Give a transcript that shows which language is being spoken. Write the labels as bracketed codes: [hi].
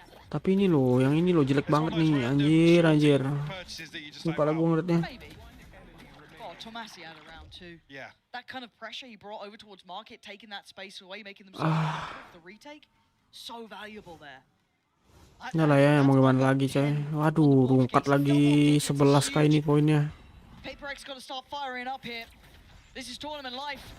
[id] Tapi ini loh, yang ini loh jelek banget nih, anjir anjir. Lupa lah gue ngeliatnya. [en] Oh, Tomasi had a round too. Yeah. That kind of pressure he brought over towards Market, taking that space away, making them the retake, so valuable there. [id] Ya lah ya, mau gimana lagi coy. Waduh, rungkat lagi 11 kali ini poinnya. [en] PRX gotta start firing up here. This is tournament life.